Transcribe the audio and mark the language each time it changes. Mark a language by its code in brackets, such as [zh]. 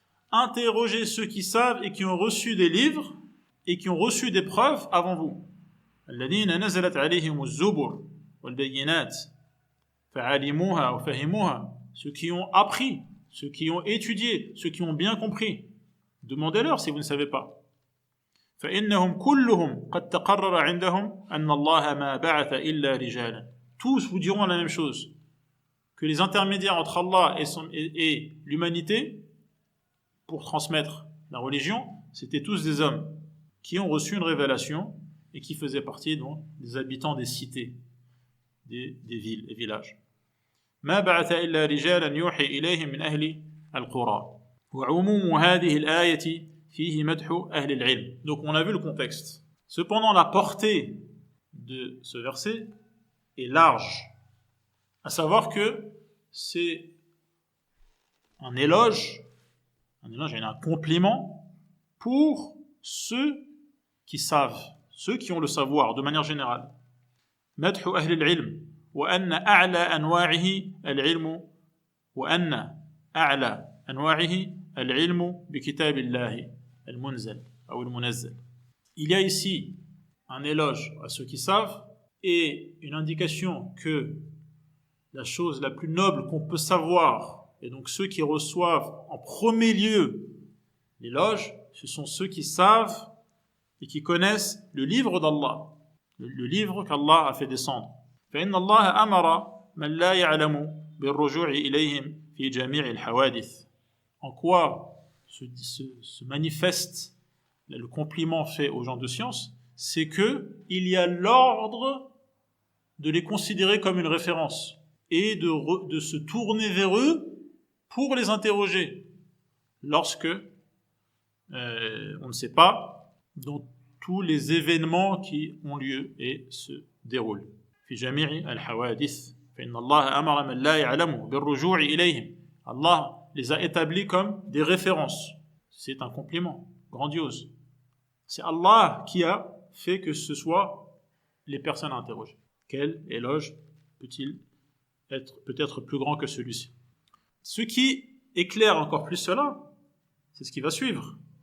[fr] Interrogez ceux qui savent et qui ont reçu des livres et qui ont reçu des preuves avant vous. [ar] الذين نزلت عليهم الزبر والبينات فعلموها أو فهموها, [fr] ceux qui ont appris, ceux qui ont étudié, ceux qui ont bien compris. Demandez-leur si vous ne savez pas. [ar] فإنهم كلهم قد تقرر عندهم أن الله ما بعث إلا رجالا. [fr] Tous vous diront la même chose, que les intermédiaires entre Allah et l'humanité pour transmettre la religion, c'était tous des hommes qui ont reçu une révélation et qui faisaient partie donc des habitants des cités, des villes et villages. [ar] ما بعث إلا رجالا يوحي إليهم من أهل القرى. وعموم هذه الآية فيه مدح أهل العلم. [fr] Donc on a vu le contexte. Cependant la portée de ce verset est large, à savoir que c'est un éloge et un compliment pour ceux qui savent, ceux qui ont le savoir de manière générale. [ar] مدح أهل العلم وأن أعلى أنواعه العلم وأن أعلى أنواعه العلم بكتاب الله المنزل أو المنزل. [fr] Il y a ici un éloge à ceux qui savent et une indication que la chose la plus noble qu'on peut savoir, et donc ceux qui reçoivent en premier lieu l'éloge, ce sont ceux qui savent et qui connaissent le livre d'Allah, le livre qu'Allah a fait descendre. [ar] فإن الله أمر من لا يعلم بالرجوع إليهم في جميع الحوادث. [fr] En quoi se manifeste le compliment fait aux gens de science, c'est que il y a l'ordre de les considérer comme une référence et de se tourner vers eux pour les interroger lorsque on ne sait pas dans tous les événements qui ont lieu et se déroulent. [ar] في جميع الحوادث فإن الله أمر من لا يعلم بالرجوع إليهم. [fr] Allah les a établis comme des références. C'est un compliment grandiose. C'est Allah qui a fait que ce soit les personnes à interroger. Quel éloge peut-il être peut-être plus grand que celui-ci? Ce qui éclaire encore plus cela, c'est ce qui va suivre.